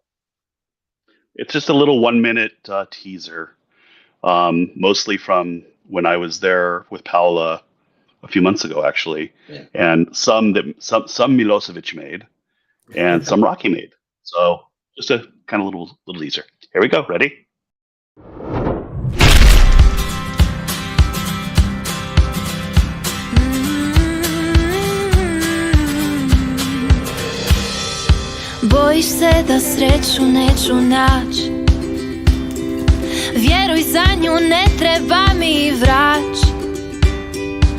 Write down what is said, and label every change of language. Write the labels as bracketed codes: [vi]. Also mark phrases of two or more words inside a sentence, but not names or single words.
[en] It's just a little 1-minute teaser, mostly from when I was there with Paola a few months ago, actually, and some Milosevic made, and some Rocky made. So just a kind of little teaser. Here we go. Ready? [hr] Bojiš se da sreću neću naći, vjeruj, za nju ne treba mi vrać.